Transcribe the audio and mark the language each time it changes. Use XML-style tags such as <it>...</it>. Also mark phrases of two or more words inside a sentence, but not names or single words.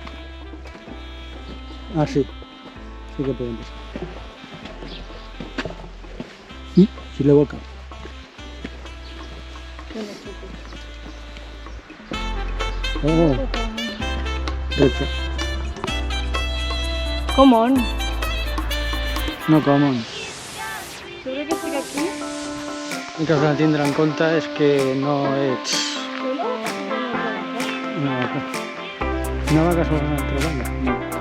<ca>Ah, sí. Sí que podem passar. I gireu el cap. Oh, recte.</ca> <en>Come on. No common.</en> <ca>Segur que estic aquí? El que has de tindre en compte és que no ets una vaca. Una vaca sobre una altra banda? No.</ca>